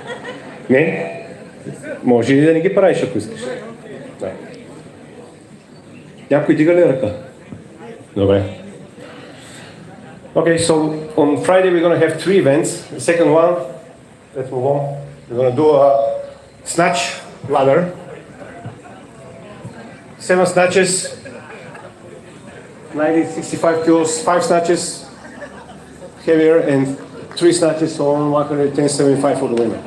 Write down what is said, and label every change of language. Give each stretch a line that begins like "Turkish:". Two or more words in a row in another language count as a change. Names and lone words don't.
Bulgarian: Не? Може и да не ги правиш, ако искаш. Да. Някой дига ли ръка? Добре.
English: Okay, so on Friday we're going to have 3 events. The second one, let's move on. We're going to do a snatch ladder. 7 snatches, 65 kilos, 5 snatches, heavier, and 3 snatches on 110.75 for the women.